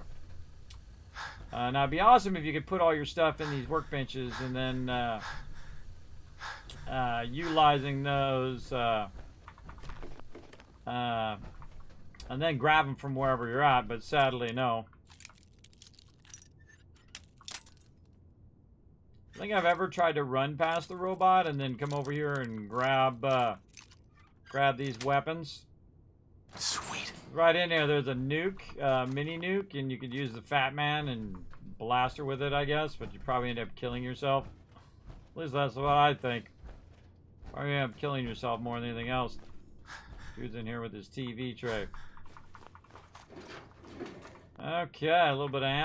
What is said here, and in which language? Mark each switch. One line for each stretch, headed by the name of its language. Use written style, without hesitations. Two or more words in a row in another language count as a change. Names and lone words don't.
English: Now, it'd be awesome if you could put all your stuff in these workbenches and then utilizing those and then grab them from wherever you're at, but sadly, no. I think I've ever tried to run past the robot and then come over here and grab these weapons. Sweet. Right in there, there's a nuke, mini nuke, and you could use the Fat Man and blast her with it, I guess, but you probably end up killing yourself. At least that's what I think. Probably end up killing yourself more than anything else. Dude's in here with his TV tray. Okay, a little bit of ammo.